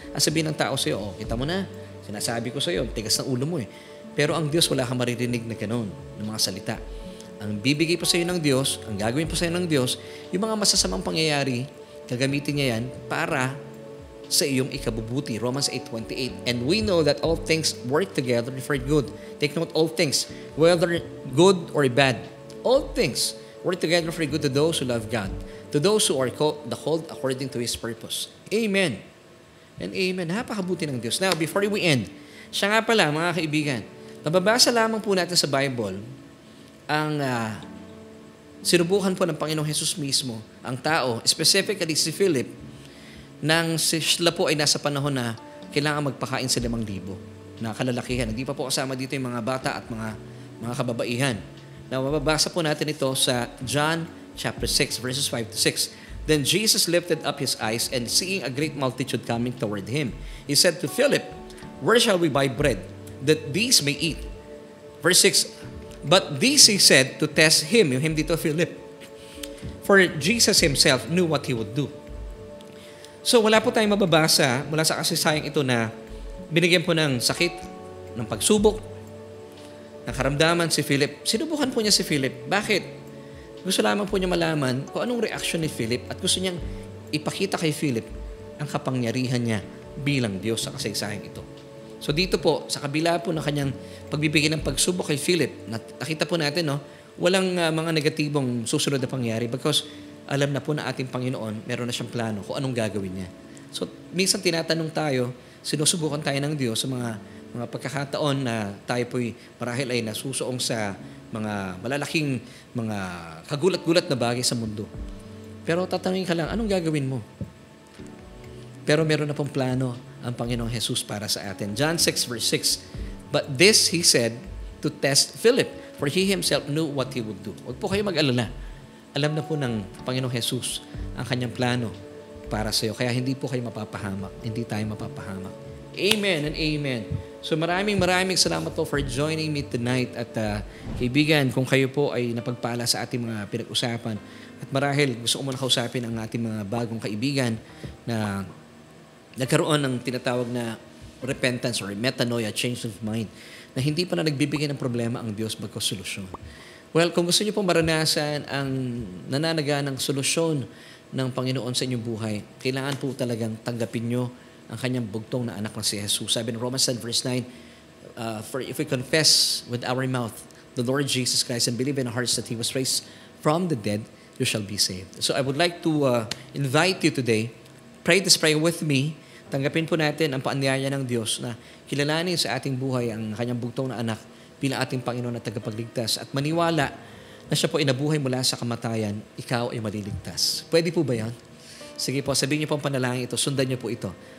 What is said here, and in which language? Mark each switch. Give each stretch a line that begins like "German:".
Filipino: Ang sabihin ng tao sa'yo, kita mo na, sinasabi ko sa'yo, tigas ng ulo mo eh. Pero ang Diyos, wala kang maririnig na gano'n, ng mga salita. Ang bibigay po sa iyo ng Diyos, ang gagawin po sa iyo ng Diyos, yung mga masasamang pangyayari, gagamitin niya yan para sa iyong ikabubuti. Romans 8:28.
English: And we know that all things work together for good. Take note, all things, whether good or bad, all things work together for good to those who love God, to those who are called according to His purpose.
Filipino: Amen.
English: And amen.
Filipino: Napakabuti ng Diyos.
English: Now, before we end,
Filipino: siya nga pala, mga kaibigan, nababasa lamang po natin sa Bible ang sinubukan po ng Panginoong Hesus mismo, ang tao, specifically si Philip, nang sila po ay nasa panahon na kailangan magpakain sa 5,000 na kalalakihan. Hindi pa po kasama dito yung mga bata at mga kababaihan. Na mababasa po natin ito sa John chapter 6, verses 5 to 6.
English: Then Jesus lifted up His eyes and seeing a great multitude coming toward Him, He said to Philip, "Where shall we buy bread, that these may eat?" Verse 6, but this He said to test him
Filipino: dito
English: Philip. For Jesus Himself knew what He would do.
Filipino: So wala po tayong mababasa mula sa kasaysayan ito na binigyan po ng sakit, ng pagsubok, ng karamdaman si Philip. Sinubukan po niya si Philip. Bakit? Gusto lamang po niya malaman kung anong reaction ni Philip at gusto niyang ipakita kay Philip ang kapangyarihan niya bilang Diyos sa kasaysayan ito. So dito po, sa kabila po ng kanyang pagbibigay ng pagsubok kay Philip, nakita po natin, walang mga negatibong susunod na pangyari
English: because
Filipino: alam na po na ating Panginoon, meron na siyang plano kung anong gagawin niya. So minsan tinatanong tayo, sinusubukan tayo ng Diyos sa mga pagkakataon na tayo po'y marahil ay nasusuong sa mga malalaking mga kagulat-gulat na bagay sa mundo. Pero tatanungin ka lang, anong gagawin mo? Pero meron na pong plano ang Panginoong Jesus para sa atin.
English: John 6 verse 6, but this He said to test Philip, for He Himself knew what He would do.
Filipino: Huwag po kayo mag-alala. Alam na po ng Panginoong Jesus ang kanyang plano para sa iyo. Kaya hindi po kayo mapapahamak. Hindi tayo mapapahamak. Amen and amen.
English: So
Filipino: maraming salamat po
English: for joining me tonight.
Filipino: At kaibigan, kung kayo po ay napagpala sa ating mga pinag-usapan, at marahil gusto ko muna kausapin ang ating mga bagong kaibigan na nagkaroon ng tinatawag na repentance or metanoia,
English: change of mind,
Filipino: na hindi pa na nagbibigay ng problema ang Diyos bagkus solusyon. Well, kung gusto niyo pong maranasan ang nananaganang solusyon ng Panginoon sa inyong buhay, kailangan po talagang tanggapin niyo ang kanyang bugtong na anak na si Jesus. Sabi
English: in Romans 10 verse 9, for if we confess with our mouth the Lord Jesus Christ and believe in our hearts that He was raised from the dead, you shall be saved. So I would like to invite you today, pray this prayer with me.
Filipino: Tanggapin po natin ang paanyaya ng Diyos na kilalanin sa ating buhay ang kanyang bugtong na anak bilang ating Panginoon at tagapagligtas at maniwala na siya po inabuhay mula sa kamatayan, ikaw ay maliligtas. Pwede po ba yan? Sige po, sabihin niyo po ang panalangin ito, sundan niyo po ito.